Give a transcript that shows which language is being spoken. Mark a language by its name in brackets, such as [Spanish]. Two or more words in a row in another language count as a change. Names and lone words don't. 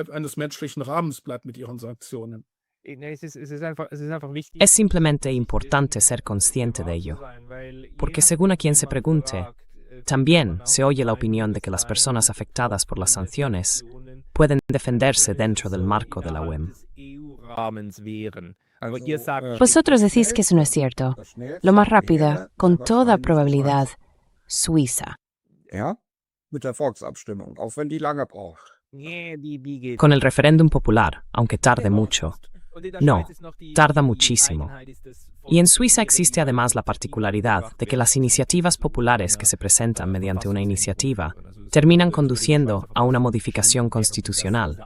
[Spanish] Es simplemente importante ser consciente de ello, porque según a quien se pregunte, también se oye la opinión de que las personas afectadas por las sanciones pueden defenderse dentro del marco de la OEM. Vosotros decís que eso no es cierto. Lo más rápido, con toda probabilidad, Suiza. [German] Ja, mit der Volksabstimmung, auch wenn die lange braucht. [Spanish] Con el referéndum popular, aunque tarde mucho. No, tarda muchísimo. Y en Suiza existe además la particularidad de que las iniciativas populares que se presentan mediante una iniciativa terminan conduciendo a una modificación constitucional.